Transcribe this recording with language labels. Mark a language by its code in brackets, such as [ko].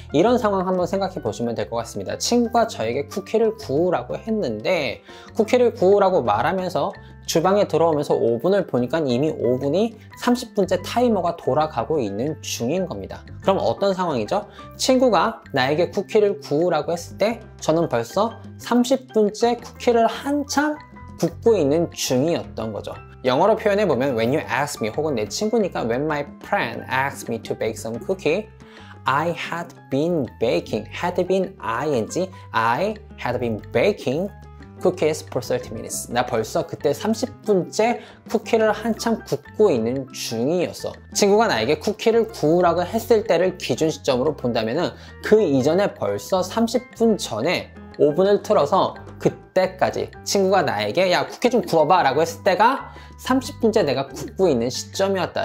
[ko] 이런 상황 한번 생각해 보시면 될 것 같습니다. 친구가 저에게 쿠키를 구우라고 했는데 쿠키를 구우라고 말하면서 주방에 들어오면서 오븐을 보니까 이미 오븐이 30분째 타이머가 돌아가고 있는 중인 겁니다. 그럼 어떤 상황이죠? 친구가 나에게 쿠키를 구우라고 했을 때 저는 벌써 30분째 쿠키를 한참 굽고 있는 중이었던 거죠. [en] 영어로 표현해보면 when you ask me [ko] 혹은 내 친구니까 [en] when my friend asked me to bake some cookie, I had been baking, had been ing, I had been baking cookies for 30 minutes. [ko] 나 벌써 그때 30분째 쿠키를 한참 굽고 있는 중이었어. 친구가 나에게 쿠키를 구우라고 했을 때를 기준 시점으로 본다면은 그 이전에 벌써 30분 전에 오븐을 틀어서 그때까지 친구가 나에게 야 쿠키 좀 구워봐 라고 했을 때가 30분째 내가 굽고 있는 시점이었다.